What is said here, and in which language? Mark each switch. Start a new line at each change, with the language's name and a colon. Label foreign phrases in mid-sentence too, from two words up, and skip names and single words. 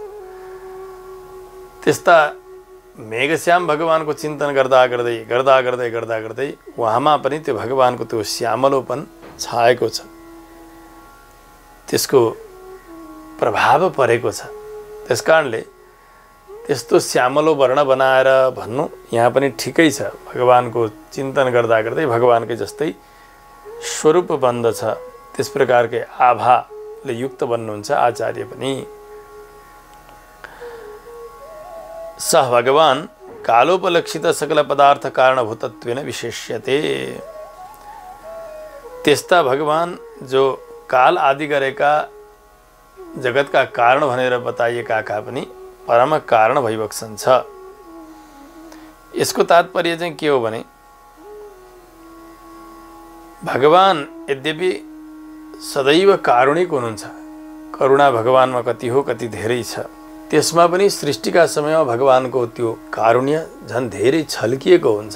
Nepali: त्यस्ता मेघश्याम भगवानको चिन्तन गर्दा गर्दै उहाँमा पनि त्यो भगवानको त्यो श्यामलोपन छाएको छ, त्यसको प्रभाव परेको छ। त्यसकारणले त्यस्तो श्यामलो वर्ण बनाएर भन्नु यहाँ पनि ठिकै छ। भगवानको चिन्तन गर्दा गर्दै भगवानकै जस्तै स्वरूप बन्दछ, त्यस प्रकारकै आभाले युक्त बन्नुहुन्छ आचार्य पनि।
Sanskrit: सह भगवान कालोपलक्षित सकल पदार्थ कारणभूतत्वेन विशेष्यते।
Nepali: त्यस्ता भगवान जो काल आदि गरेका जगतका कारण भनेर बताइएका पनि परम कारण भइबक्सन छ। यसको तात्पर्य चाहिँ के हो भने भगवान यद्यपि सदैव कारुणिक हुनुहुन्छ, करुणा भगवानमा कति हो कति धेरै छ, त्यसमा पनि सृष्टिका समयमा भगवानको त्यो कारुण्य झन् धेरै छल्किएको हुन्छ।